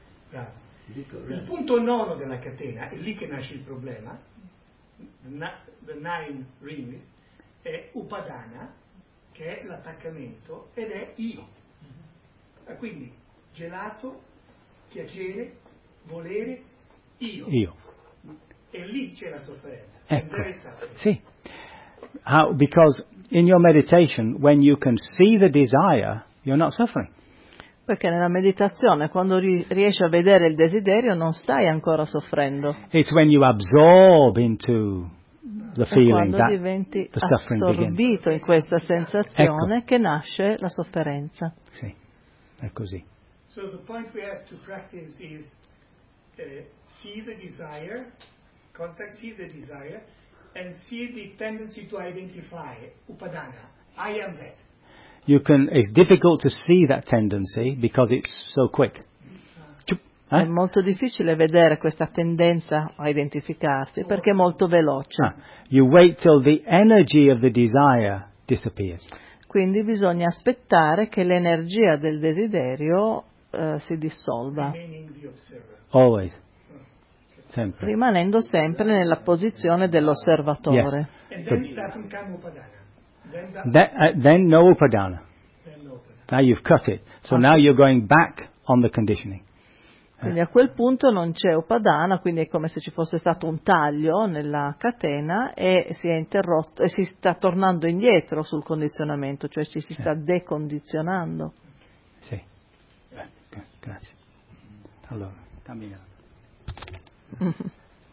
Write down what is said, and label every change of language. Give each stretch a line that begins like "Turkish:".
Italian: Bravo. Il punto 9 della catena, è lì che nasce il problema,
English: the nine ring,
Italian: è Upadana, che è l'attaccamento, ed è io. Quindi, gelato, piacere, volere, io. Io. E lì c'è la sofferenza. Ecco. Sì.
English: How, because in your meditation, when you can see the desire, you're not suffering.
Italian: Perché nella meditazione, quando riesci a vedere il desiderio, non stai ancora soffrendo.
English: It's when you absorb into the feeling that the suffering begins.
Italian: Quando diventi assorbito in questa sensazione, ecco. Che nasce la sofferenza. Sì, è così.
English: So the point we have to practice is see the desire, contact, see the desire. And see the tendency to identify Upadana. I am that. You can. It's difficult to see that tendency because it's so quick.
Italian: È molto difficile vedere questa tendenza a identificarsi perché è molto veloce.
English: You wait till the energy of the desire disappears.
Italian: Quindi bisogna aspettare che l'energia del desiderio si dissolva.
English: Always.
Italian: Sempre. Rimanendo sempre nella posizione dell'osservatore.
English: Yeah. And then it doesn't come Upadana. Then no upadana. Now you've cut it. So now you're going back on the conditioning.
Italian: Quindi a quel punto non c'è upadana, quindi è come se ci fosse stato un taglio nella catena e si è interrotto e si sta tornando indietro sul condizionamento, cioè ci si sta decondizionando. Sì, grazie. Allora, cammina.